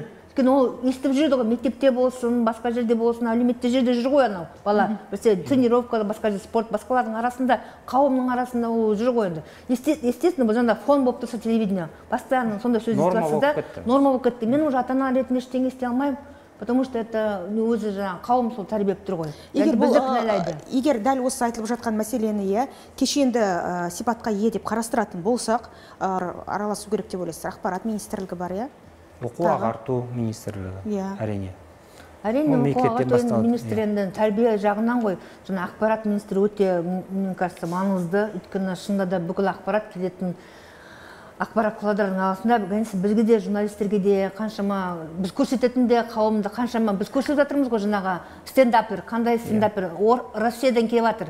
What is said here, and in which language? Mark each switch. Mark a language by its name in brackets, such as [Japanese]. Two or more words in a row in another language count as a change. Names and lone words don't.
[Kazakh] Ол естіп жүрді ғой, мектепте болсын, басқа жерде болсын, әлеуметтік жерде жүр ғой анау бала. Бірсе тренировкада, басқа жерде спорт, басқалардың арасында, қауымның арасында ол жүр ғой енді. Естественно, бұл жаңда фон болып тұрса телевидение. Постоянно сондай сөз естіп норма болып кетті. Мен уже ата-ана ретінде ештеңе істей алмаймын, [Russian] потому что это [Kazakh] өзі жаңа қауым сол тәрбиелеп тұр ғой. Егер дәл осы айтылып жатқан мәселені кешенді сипатқа ие деп қарастыратын болсақ, араласу керек деп ойлайсыз. Ақпарат министрлігі бар, Оқу ағарту министрлігі, әрине. Әрине, оқу ағарту министрлігінің тәрбие жағынан ғой, жаңа ақпарат министрі өте, мен кажется, маңызды, өйткені шынында да бүкіл ақпарат келетін ақпарат құралдарының арасында бізге де, журналистерге де қаншама біз көрсететін де қауымды қаншама біз көрсетіп жатырмыз ғой, жаңағы стендапер, қандай стендапер Россиядан келіп жатыр.